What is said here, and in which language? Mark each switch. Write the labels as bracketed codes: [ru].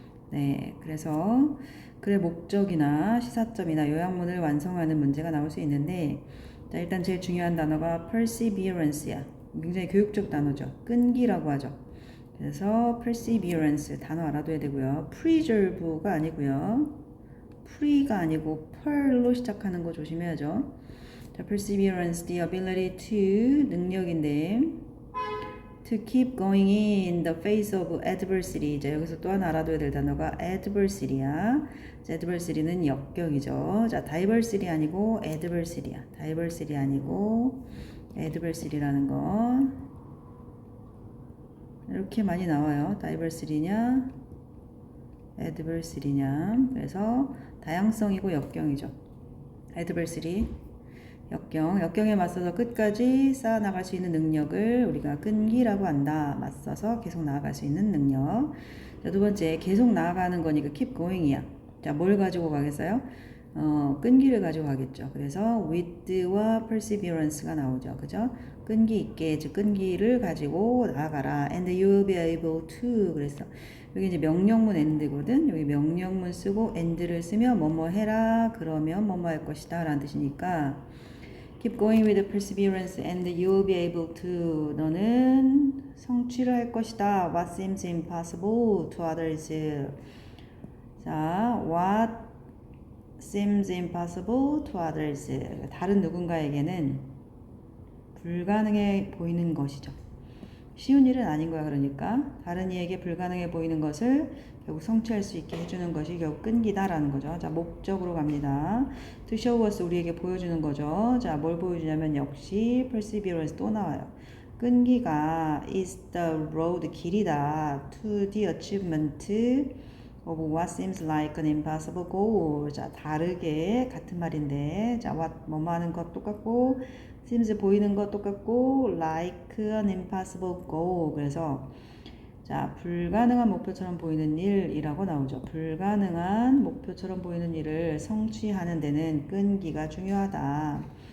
[ko] 네, 그래서 글의 목적이나 시사점이나 요약문을 완성하는 문제가 나올 수 있는데, 자, 일단 제일 중요한 단어가 perseverance야. 굉장히 교육적 단어죠. 끈기라고 하죠. 그래서 perseverance 단어 알아둬야 되고요. preserve가 아니고요. pre가 아니고 pearl로 시작하는 거 조심해야죠. [en] 자, perseverance, the ability to 능력인데 to keep going in the face of adversity. [ko] 자, 여기서 또 하나 알아둬야 될 단어가 adversity야. 자, adversity는 역경이죠. 자, diversity 아니고 adversity야. diversity 아니고 adversity라는 거. 이렇게 많이 나와요. diversity냐, adversity냐. 그래서 다양성이고 역경이죠. adversity, 역경에 맞서서 끝까지 쌓아나갈 수 있는 능력을 우리가 끈기라고 한다. 맞서서 계속 나아갈 수 있는 능력. 자, 두 번째, 계속 나아가는 거니까 [en] keep going [ko] 이야. 자, 뭘 가지고 가겠어요? 끈기를 가지고 가겠죠. 그래서 with와 perseverance가 나오죠. 그죠? 끈기 있게, 즉 끈기를 가지고 나아가라. [en] And you'll be able to. [ko] 그래서 여기 이제 명령문 and거든. 여기 명령문 쓰고 and를 쓰면 뭐뭐 해라. 그러면 뭐뭐 할 것이다. 라는 뜻이니까 [en] keep going with perseverance and you'll be able to. [ko] 너는 성취를 할 것이다. [en] What seems impossible to others. 자, what seems impossible to others. [ko] 다른 누군가에게는 불가능해 보이는 것이죠. 쉬운 일은 아닌 거야. 그러니까 다른 이에게 불가능해 보이는 것을 결국 성취할 수 있게 해주는 것이 결국 끈기다라는 거죠. 자, 목적으로 갑니다. [en] To show us, [ko] 우리에게 보여주는 거죠. 자, 뭘 보여주냐면 역시 perseverance 또 나와요. 끈기가 [en] is the road, [ko] 길이다. [en] To the achievement of what seems like an impossible goal. [ko] 자, 다르게 같은 말인데, 자, what 뭐뭐 하는 것 똑같고, seems 보이는 것 똑같고, [en] like an impossible goal. [ko] 그래서 자, 불가능한 목표처럼 보이는 일이라고 나오죠. 불가능한 목표처럼 보이는 일을 성취하는 데는 끈기가 중요하다.